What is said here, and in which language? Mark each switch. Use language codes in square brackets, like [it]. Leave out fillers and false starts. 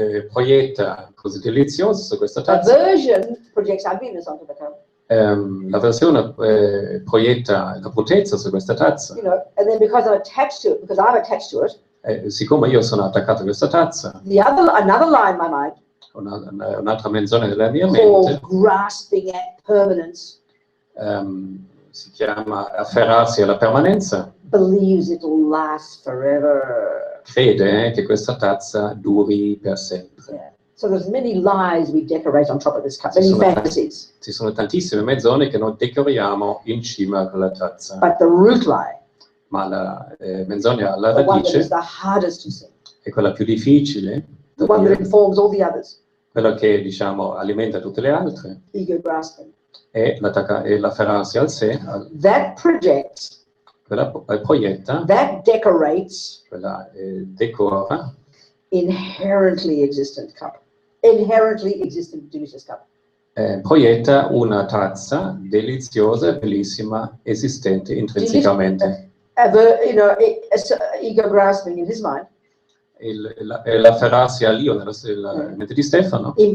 [it] Proietta cose deliziose su questa tazza. [en] Aversion projects ugliness onto the cup. [it] L'avversione proietta la bruttezza su questa tazza. [en] You know, and then because I'm attached to it, because I'm attached to it, [it] Siccome io sono attaccato a questa tazza, [en] another lie in my mind [it] un'altra menzogna della mia [en] called [it] mente [en] grasping at permanence [it] si chiama afferrarsi alla permanenza. [en] believes it will last forever. [it] Crede che questa tazza duri per sempre. [en] Yeah. So there's many lies we decorate on top of this cup, many fantasies. [it] Ci sono tantissime menzogne che noi decoriamo in cima a quella tazza. [en] But the root lie, [it] Ma la menzogna alla [en] the one that is [it] radice [en] the hardest to see, [it] è quella più difficile, [en] the [it] da [en] one that [it] dire, [en] informs all the others, [it] quella che diciamo alimenta tutte le altre, [en] ego grasping. [it] è l'afferrarsi al sé, [en] That projects, [it] quella proietta, [en] that decorates [it] quella decora [en] inherently existent cup, inherently existent delicious cup. [it] proietta una tazza deliziosa, bellissima, esistente intrinsecamente. [en] Ego grasping in his mind [it] L'afferrarsi all'io nella mente di Stefano